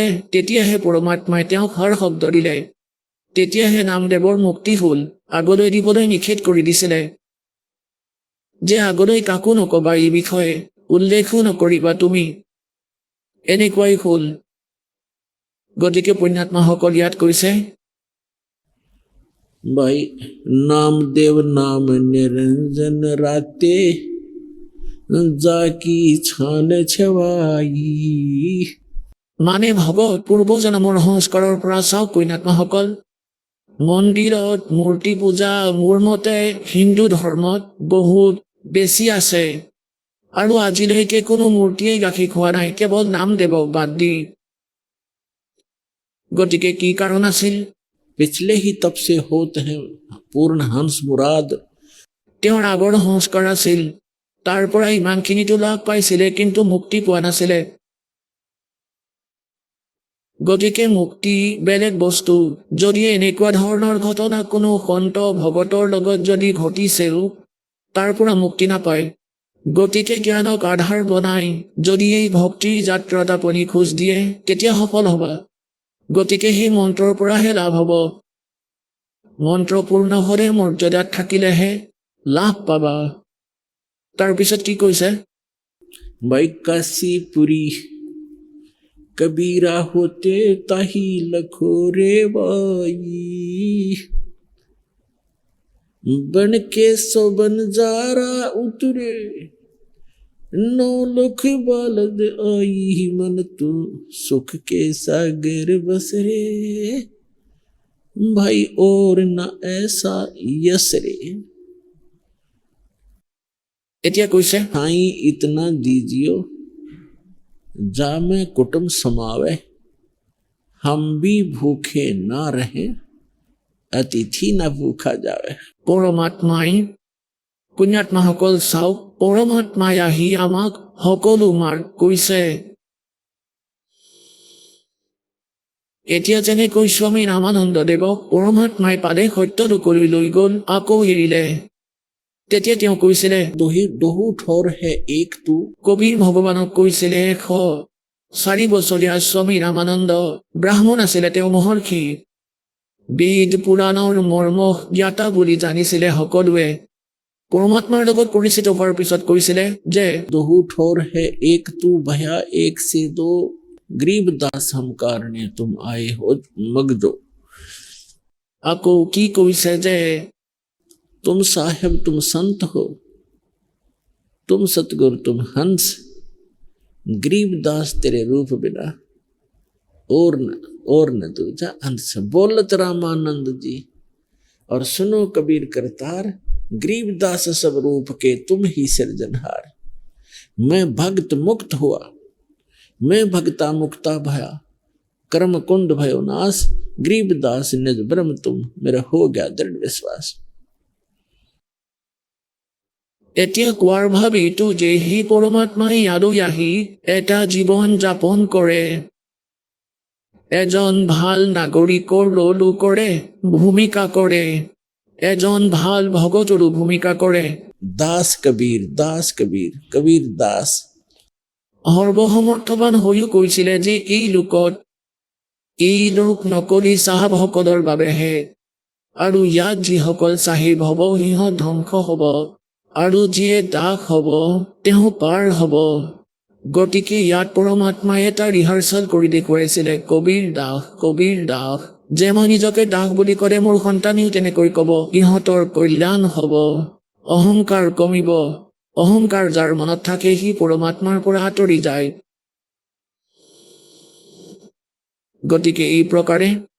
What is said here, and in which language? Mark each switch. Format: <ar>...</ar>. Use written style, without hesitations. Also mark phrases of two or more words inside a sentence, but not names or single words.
<as>তেতিয়াহে পৰমাত্মাই তেওঁক হৰ শব্দ দিলে, তেতিয়াহে নামদেৱৰ মুক্তি হ'ল। আগলৈ দিবলৈ নিষেধ কৰি দিছিলে, যে আগলৈ কাকো নকবা, এই বিষয়ে উল্লেখো নকৰিবা তুমি, এনেকুৱাই হ'ল। গতিকে পুণ্যাত্মাসকল ইয়াত কৈছে,</as> <hi>भाई नामदेव नाम निरंजन राते, जाकी छान छवाई।</hi> <as>মানে ভগত পূৰ্বজন্মৰ সংস্কাৰৰ পৰা চাওক পুণ্যাত্মাসকল, মন্দিৰত মূৰ্তি পূজা মোৰ মতে হিন্দু ধৰ্মত বহুত বেছি আছে, আৰু আজিলৈকে কোনো মূৰ্তিয়ে গাখীৰ খোৱা নাই, কেৱল নামদেৱক বাদ দি। গতিকে কি কাৰণ আছিল?</as> <hi>पिछले ही तब से होते हैं पूर्ण हंस मुराद।</hi> <as>তেওঁৰ আগৰ সংস্কাৰ আছিল, তাৰ পৰা ইমানখিনিতো লাভ পাইছিলে, কিন্তু মুক্তি পোৱা নাছিলে। গতিকে মুক্তি বেলেগ বস্তু। যদি এনেকুৱা ধৰণৰ ঘটনা কোনো সন্ত ভগতৰ লগত যদি ঘটিছেও, তাৰ পৰা মুক্তি নাপায়। গতিকে জ্ঞানক আধাৰ বনাই যদি এই ভক্তিৰ যাত্ৰাত আপুনি খোজ দিয়ে, তেতিয়া সফল হ'বা। গতিকে সেই মন্ত্ৰৰ পৰাহে লাভ হ'ব। মন্ত্ৰ পূৰ্ণ হ'লে মৰ্যাদাত থাকিলেহে লাভ পাবা। তাৰপিছত কি কৈছে?</as> <hi>भाई काशीपुरी कबीरा होते ताही लखो रे बाई बन के सो बंजारा उतरे नौ लख बालद आई मन तू सुख के सागर बसरे भाई और न ऐसा यसरे</hi> <as>এতিয়া কৈছে</as> <hi>साई इतना दीजियो जा में कुटुंब समावे हम भी भूखे ना रहे अतिथि न भूखा जावे</hi> <as>পৰমাত্মাই পুণ্যাত্মাসকল চাওক পৰমাত্মাই আহি আমাক সকলো মাৰ্গ কৈছে এতিয়া যেনেকৈ স্বামী ৰামানন্দদেৱক পৰমাত্মাই পালে সত্যটো কৰি লৈ গ'ল আকৌ এৰিলে তেতিয়া তেওঁ কৈছিলে</as> <hi>दोहू ठोर है एक तू</hi> <as>কবিৰ ভগৱানক কৈছিলে 104 বছৰীয়া স্বামী ৰামানন্দ ব্ৰাহ্মণ আছিলে তেওঁ মহৰ্ষি বেদ পুৰাণৰ মৰ্ম জ্ঞাতা বুলি জানিছিলে সকলোৱে পৰমাত্মাৰ লগত পৰিচিত হোৱাৰ পিছত কৈছিলে যে</as> <hi>दोहू ठोर है एक तू भया एक से दो गरीब दास हम कारणे तुम आए हो मगजो</hi> <as>আকৌ কি কৈছে যে</as> <hi>तुम साहेब तुम संत हो तुम सतगुरु तुम हंस गरीब दास तेरे रूप बिना और न दूजा अंश बोलत रामानंद जी और सुनो कबीर करतार गरीब दास सब रूप के तुम ही सिरजनहार मैं भक्त मुक्त हुआ मैं भक्ता मुक्ता भया कर्म कुंड भयो नाश गरीब दास निज ब्रह्म तुम मेरा हो गया दृढ़ विश्वास</hi> <as>এতিয়া কোৱাৰ ভাৱ এইটো যে সেই পৰমাত্মাই ইয়ালৈ আহি এটা জীৱন যাপন কৰে এজন ভাল নাগৰিকৰ ৰলো কৰে ভূমিকা কৰে এজন ভাল ভগতৰো ভূমিকা কৰে</as> <hi>दास कबीर कबीर दास</hi> <as>সৰ্বসমৰ্থবান হৈও কৈছিলে যে এই লোক নকলি চাহাবসকলৰ বাবেহে আৰু ইয়াত যিসকল চাহিব হ'ব সিহঁত ধ্বংস হ'ব আৰু যিয়ে দাস হ'ব তেওঁ পাৰ হ'ব গতিকে ইয়াত পৰমাত্মাই এটা ৰিহাৰ্চেল কৰি দেখুৱাইছিলে কবিৰ দাস যে মই নিজকে দাস বুলি ক'লে মোৰ সন্তানেও তেনেকৈ ক'ব ইহঁতৰ কল্যাণ হ'ব অহংকাৰ কমিব অহংকাৰ যাৰ মনত থাকে সি পৰমাত্মাৰ পৰা আঁতৰি যায় গতিকে এই প্ৰকাৰে</as>